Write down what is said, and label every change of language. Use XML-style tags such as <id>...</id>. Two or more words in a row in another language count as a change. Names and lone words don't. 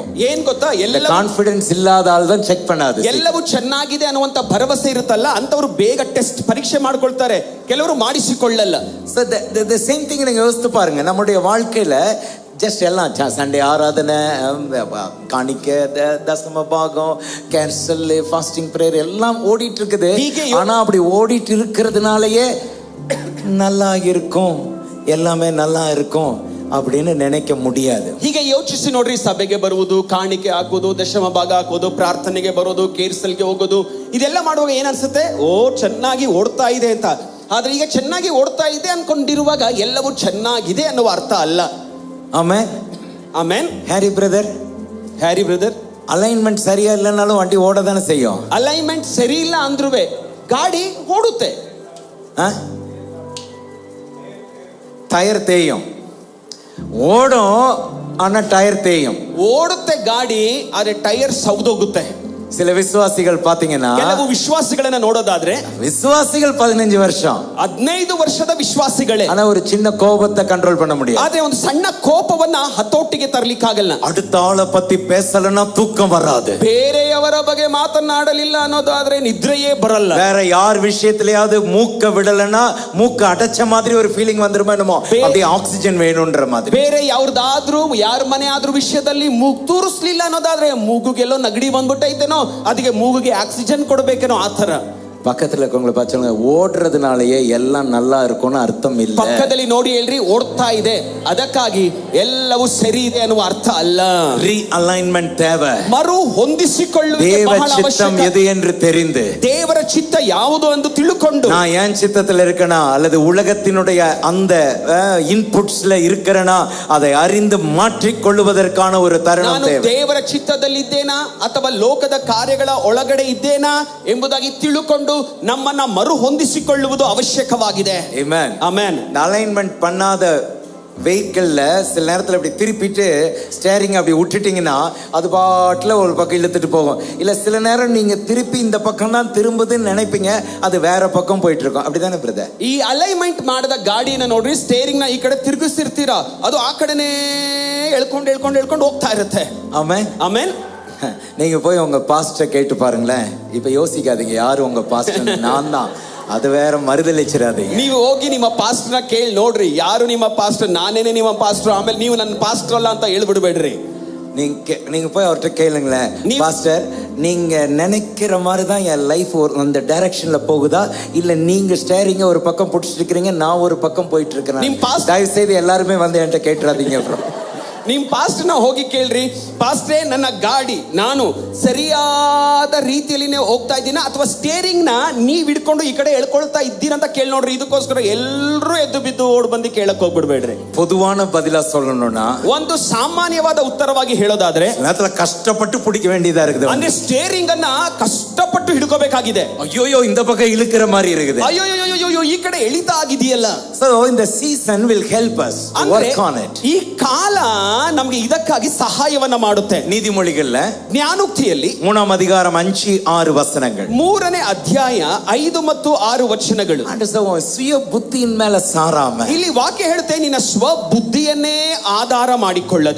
<kn>ಏನ್ ಗೊತ್ತಾ, ಎಲ್ಲ</kn> <ta>கான்ஃபிடன்ஸ் இல்லாத ஆள் தான் செக் பண்ணாது.</ta> <kn>ಎಲ್ಲವೂ ಚೆನ್ನಾಗಿದೆ ಅನ್ನುವಂತ ಭರವಸೆ ಇರುತ್ತಲ್ಲ ಅಂತವರು ಬೇಗ ಟೆಸ್ಟ್ ಪರೀಕ್ಷೆ ಮಾಡ್ಕೊಳ್ತಾರೆ, ಕೆಲವರು ಮಾಡಿಸಿಕೊಳ್ಳಲ್ಲ.</kn> <en>So the same thing</en> <ta>நீங்க யோசித்து பாருங்க. நம்முடைய வாழ்க்கையில ஜஸ்ட் எல்லாம் சண்டே ஆராதனை, காணிக்க, தசம பாகம், கேன்சல்,</ta> <en>fasting prayer</en> <ta>எல்லாம் ஓடிட்டு இருக்குது. ஆனா அப்படி ஓடிட்டு இருக்கிறதுனாலயே நல்லா இருக்கும், எல்லாமே நல்லா இருக்கும் அப்படின்னு நினைக்க முடியாது. ಹೀಗೆ ಯೋಚಿಸಿ ನೋಡ್ರಿ, ಸಭೆಗೆ ಬರುವುದು, ಕಾಣಿಕೆ ಹಾಕೋದು, ದಶಮ ಭಾಗ ಹಾಕೋದು, ಪ್ರಾರ್ಥನೆಗೆ ಬರೋದು, ಕೇರ್ಸಲ್ಗೆ ಹೋಗೋದು, ಇದೆಲ್ಲ ಮಾಡುವಾಗ ಏನ್ ಅನ್ಸುತ್ತೆ? ಓ ಚೆನ್ನಾಗಿ ಓಡ್ತಾ ಇದೆ ಅಂತ. ಆದ್ರೆ ಈಗ ಚೆನ್ನಾಗಿ ಓಡ್ತಾ ಇದೆ ಅನ್ಕೊಂಡಿರುವಾಗ ಎಲ್ಲವೂ ಚೆನ್ನಾಗಿದೆ ಅನ್ನುವ ಅರ್ಥ ಅಲ್ಲ. ஆமென்</ta> <kn>ಆಮೆನ್.</kn> <ta>ஹாரி பிரதர், ಅಲೈನ್ಮೆಂಟ್ ಸರಿயா இல்லைனாலும் வண்டி ஓட தானே செய்யும்.</ta> <kn>ಅಲೈನ್ಮೆಂಟ್ ಸರಿ ಇಲ್ಲ ಅಂದ್ರೂ ಗಾಡಿ ಓಡುತ್ತೆ.</kn> <ta>டயர் தேயும், ஓடும் ஆனா டயர் தேயும்.</ta> <kn>ಓಡುತ್ತೆ ಗಾಡಿ, ಆದ್ರೆ ಟೈರ್ ಸೌದೋಗುತ್ತೆ.</kn> <ta>சில விசுவாசிகள் பாத்தீங்கன்னா,</ta> <kn>ಕೆಲವು ವಿಶ್ವಾಸಿಗಳನ್ನ ನೋಡೋದಾದ್ರೆ,</kn> <ta>விசுவாசிகள் 15 வருஷம்,</ta> <kn>15 ವರ್ಷದ ವಿಶ್ವಾಸಿಗಳೇ,</kn> <ta>ஆனா ஒரு சின்ன கோபத்தை கண்ட்ரோல் பண்ண முடியாது.</ta> <kn>ಆದ್ರೆ ಒಂದು ಸಣ್ಣ ಕೋಪವನ್ನ ಹತೋಟಿಗೆ ತರಲಿಕ್ಕಾಗಲ್ಲ.</kn> <ta>அடுத்த ஆளை பத்தி பேசலன்னா தூக்கம் வராது.</ta> <kn>ಬೇರೆಯವರ ಬಗ್ಗೆ ಮಾತನಾಡಲಿಲ್ಲ ಅನ್ನೋದಾದ್ರೆ ನಿದ್ರೆಯೇ ಬರಲ್ಲ.</kn> <ta>வேற யார் விஷயத்திலயாவது மூக்க விடலன்னா மூக்க அடைச்ச மாதிரி ஒரு ஃபீலிங் வந்துருமா என்னமோ, அப்படியே ஆக்சிஜன் வேணும்ன்ற மாதிரி.</ta> <kn>ಬೇರೆ ಯಾವ್ದಾದ್ರೂ ಯಾರ ಮನೆ ಆದ್ರೂ ವಿಷಯದಲ್ಲಿ ಮೂಗು ತೂರಿಸ್ಲಿಲ್ಲ ಅನ್ನೋದಾದ್ರೆ ಮೂಗುಗೆಲ್ಲೋ ನಗಡಿ ಬಂದ್ಬಿಟ್ಟೈತೇನೋ, ಅದಕ್ಕೆ ಮೂಗುಗೆ ಆಕ್ಸಿಜನ್ ಕೊಡಬೇಕೇನೋ ಆ ತರ.</kn> <ta>பக்கத்துல இருக்கவங்களை பார்த்து, ஓடுறதுனாலயே எல்லாம் நல்லா இருக்கும்னு அர்த்தம் இல்ல.</ta> <kn>ಪಕ್ಕದಲ್ಲಿ ನೋಡಿ ಹೇಳ್ರಿ, ಓಡ್ತಾ ಇದೆ ಅದಕ್ಕಾಗಿ ಎಲ್ಲವೂ ಸರಿ ಇದೆ ಅನ್ನುವ ಅರ್ಥ ಅಲ್ಲ.</kn> <ta>ரீஅலைன்மென்ட் தேவை.</ta> <kn>ಮರು ಹೊಂದಿಸಿಕೊಳ್ಳುವಿಕೆ ಬಹಳ ಅವಶ್ಯಕ.</kn> <ta>தேவ சித்தம் எது என்று தெரிந்து,</ta> <kn>ದೇವರ ಚಿತ್ತ ಯಾವುದು ಎಂದು ತಿಳ್ಕೊಂಡು,</kn> <ta>நான் ஏன் சித்தத்துல இருக்கேனா அல்லது உலகத்தினுடைய அந்த இன்புட்ஸ்ல இருக்கறனா அதை அறிந்து மாற்றிக் கொள்வதற்கான ஒரு தருணம் தேவை.</ta> <kn>ನಾನು ದೇವರ ಚಿತ್ತದಲ್ಲಿದ್ದೇನಾ ಅಥವಾ ಲೋಕದ ಕಾರ್ಯಗಳ ಒಳಗಡೆ ಇದ್ದೇನಾ ಎಂಬುದಾಗಿ ತಿಳುಕೊಂಡು ನಮ್ಮನ್ನ ಮರು ಹೊಂದಿಸಿಕೊಳ್ಳುವುದು ಅವಶ್ಯಕವಾಗಿದೆ. ಆಮೆನ್. ಆಮೆನ್.</kn> <ta>அலைன்மென்ட் பண்ணாத வெஹிக்கிள்ல சில நேரத்தில் அப்படி திருப்பிட்டு ஸ்டேரிங் அப்படி விட்டுட்டீங்கன்னா அது பாட்டில் ஒரு பக்கம் இழுத்துட்டு போகும். இல்லை சில நேரம் நீங்க திருப்பி இந்த பக்கம் தான் திரும்புதுன்னு நினைப்பீங்க, அது வேற பக்கம் போயிட்டு இருக்கும். அப்படிதானே பிரதர்?</ta> <kn>ಈ ಅಲೈನ್ಮೆಂಟ್ ಮಾಡಿದ ಗಾಡಿನ ನೋಡ್ರಿ, ಸ್ಟೇರಿಂಗ್ ನ ಈ ಕಡೆ ತಿರುಗಿಸಿರ್ತೀರಾ, ಅದು ಆ ಕಡೆನೇ ಎಳ್ಕೊಂಡು ಹೋಗ್ತಾ ಇರುತ್ತೆ. ಆಮೆನ್. ಆಮೆನ್.</kn> <ta>நீங்க போய் உங்க பாஸ்டர் கேட்டு பாருங்களேன். இப்ப யோசிக்காதீங்க யாரு உங்க பாஸ்டர், நான் தான், ಅದು வேற ಮರುದಲಿಸಿರಾದೀಗ.</ta> <kn>ನೀವು ಹೋಗಿ ನಿಮ್ಮ ಪಾಸ್ಟರ್ನ ಕೇಳಿ ನೋಡ್ರಿ, ಯಾರು ನಿಮ್ಮ ಪಾಸ್ಟರ್, ನಾನೇನೆ ನಿಮ್ಮ ಪಾಸ್ಟರ್, ಆಮೇಲೆ ನೀವು ನನ್ನ ಪಾಸ್ಟರ್ ಅಲ್ಲ ಅಂತ ಹೇಳ್ಬಿಡ್ಬೇಡ್ರಿ.</kn> <ta>நீங்க போய் அவர்கிட்ட கேளுங்களேன், பாஸ்டர் நீங்க நினைக்கிற மாதிரி தான் என் லைஃப் அந்த டைரக்ஷன்ல போகுதா, இல்ல நீங்க ஸ்டேரிங்க ஒரு பக்கம் பிடிச்சிட்டு இருக்கிறீங்க, நான் ஒரு பக்கம் போயிட்டு இருக்கிறேன். தயவு செய்து எல்லாருமே வந்து என்கிட்ட கேட்டுறாதீங்க. அப்புறம்</ta> <kn>ನಿಮ್ ಪಾಸ್ಟರ್ನ ಹೋಗಿ ಕೇಳ್ರಿ, ಪಾಸ್ಟ್ರೇ ನನ್ನ ಗಾಡಿ ನಾನು ಸರಿಯಾದ ರೀತಿಯಲ್ಲಿ ಹೋಗ್ತಾ ಇದ್ದೀನ ಅಥವಾ ಸ್ಟೇರಿಂಗ್ ನ ನೀವ್ ಹಿಡ್ಕೊಂಡು ಈ ಕಡೆ ಎಳ್ಕೊಳ್ತಾ ಇದ್ದೀರಂತ ಕೇಳಿ ನೋಡ್ರಿ. ಇದಕ್ಕೋಸ್ಕರ ಎಲ್ಲರೂ ಎದ್ದು ಬಿದ್ದು ಓಡ್ ಬಂದು ಕೇಳಕ್ ಹೋಗ್ಬಿಡ್ಬೇಡ್ರಿ.</kn> <ta>பொதுவான பதிலா சொல்லணும்னா</ta> <kn>ಒಂದು ಸಾಮಾನ್ಯವಾದ ಉತ್ತರವಾಗಿ ಹೇಳೋದಾದ್ರೆ</kn> <ta>ಕಷ್ಟಪಟ್ಟು பிடிக்க வேண்டியதா இருக்குது.</ta> <kn>ಅಂದ್ರೆ ಸ್ಟೇರಿಂಗ್ ಅನ್ನ ಕಷ್ಟಪಟ್ಟು ಹಿಡ್ಕೋಬೇಕಾಗಿದೆ.</kn> <ta>ಅಯ್ಯೋ இந்த பக்கம் இழுக்கிற மாதிரி இருக்குது,</ta> <kn>ಅಯ್ಯೋ ಈ ಕಡೆ ಎಳಿತಾ ಆಗಿದೆಯಲ್ಲ.</kn> <en>So in the season will help us to work on it.</en> <kn>ಈ ಕಾಲ ನಮಗೆ ಇದಕ್ಕಾಗಿ ಸಹಾಯವನ್ನ ಮಾಡುತ್ತೆ.</kn> <ta>ನೀತಿಮೊಳಿಗಳ್ல</ta> <kn>ಜ್ಞಾನೋಕ್ತಿಯಲ್ಲಿ</kn> <ta>3வது அதிகாரம் 5-6 வசனங்கள்,</ta> <kn>3ನೇ ಅಧ್ಯಾಯ 5 ಮತ್ತು 6 ವಚನಗಳು.</kn> <ta>சுய புத்தியின் மேல சாராம</ta> <kn>ಇಲ್ಲಿ ವಾಕ್ಯ ಹೇಳುತ್ತೆ, ನಿನ್ನ ಸ್ವ ಬುದ್ಧಿಯನ್ನೇ ಆಧಾರ ಮಾಡಿಕೊಳ್ಳದೆ</kn>